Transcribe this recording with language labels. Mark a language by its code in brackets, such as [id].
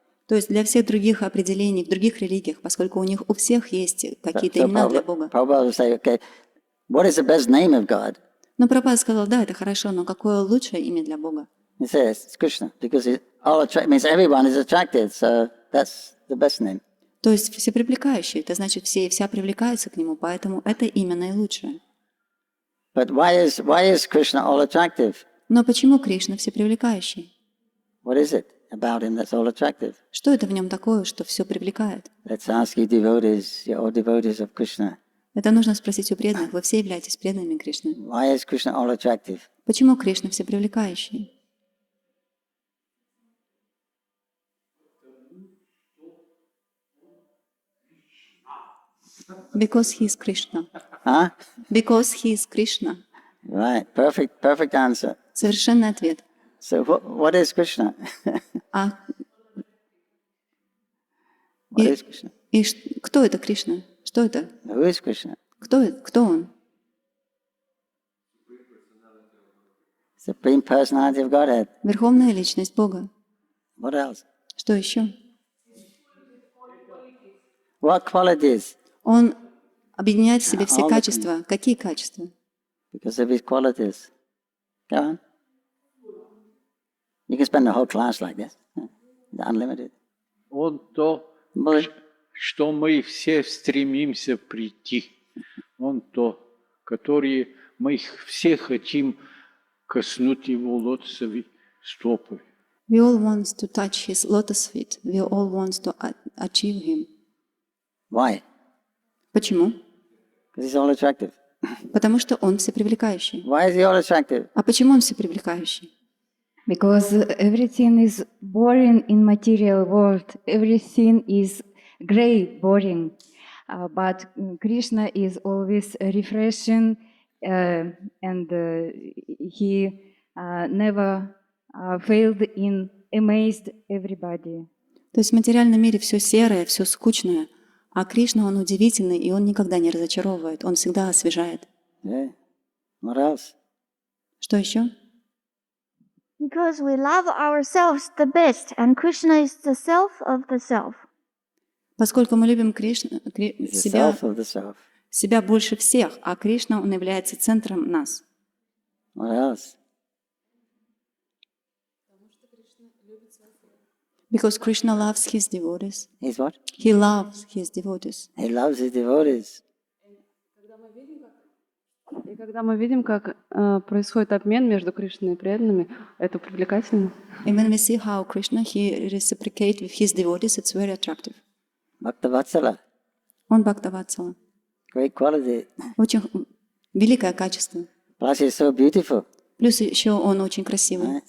[ru] То есть для всех других определений в других религиях, поскольку у всех есть какие-то имена для Бога. [en] Prabhupada say, okay, what is the best name of God? [ru] Но Прабхупада сказал, да, это хорошо, но какое лучшее имя для Бога? [en] He says it's Krishna because it means everyone is attracted, so that's the best name. [ru] То есть все привлекающие, это значит все и вся привлекаются к нему, поэтому это имя наилучшее. [en] But why is Krishna all attractive? [ru] Но почему Кришна все привлекающий? [en] What is it about him that's all attractive? [ru] Что это в нем такое, что все привлекает? [en] Let's ask you devotees, you're all devotees of Krishna. [ru] Это нужно спросить у преданных. Вы все являетесь преданными Кришны. [en] Why is Krishna all attractive? [ru] Почему Кришна все привлекающий? [en] Because he is Krishna. Huh? Because he is Krishna. Right, perfect answer. [ru] Совершенный ответ. [en] So what is Krishna? А What is Krishna? [ru] Кто это Кришна? Что это? [en] Who is Krishna? [ru] Кто он? [en] Supreme Personality of Godhead. [ru] Верховная личность Бога. [en] What else? [ru] Что еще? [en] What qualities? [ru] Он объединяет в себе все качества. Какие качества? [en] Because of his qualities. Go on. You can spend the whole class like this. Unlimited. [ru] Он то, что мы все стремимся прийти. Он то, который мы все хотим коснуть его лотосовой стопы. [en] We all want to touch his lotus feet. We all want to achieve him. Why? [ru] Почему? [en] Because he's all attractive. [ru] Потому что он всепривлекающий. [en] Why is he all attractive? [ru] А почему он всепривлекающий? [en] Because everything is boring in material world. Everything is gray, boring. But Krishna is always refreshing, and he never failed in amazed everybody. [ru] То есть в материальном мире все серое, все скучное, а Кришна, он удивительный, и он никогда не разочаровывает, он всегда освежает. [en] Yeah. What else? [ru] Что еще? [en] Because we love ourselves the best, and Krishna is the self of the self. [ru] Поскольку мы любим Кришну, [en] He's the self of the self. [ru] себя больше всех, а Кришна, он является центром нас. [en] What else? Because Krishna loves his devotees. He's what? He loves his devotees. He loves his devotees. [ru] И когда мы видим, как происходит обмен между Кришной и преданными, это привлекательно. [en] And when we see how Krishna, he reciprocates with his devotees, it's very attractive. Bhaktavatsala. [ru] Он Бхактаватсала. [en] Great quality. [ru] Очень великое качество. [en] Plus he's so beautiful. [ru] Плюс еще он очень красивый,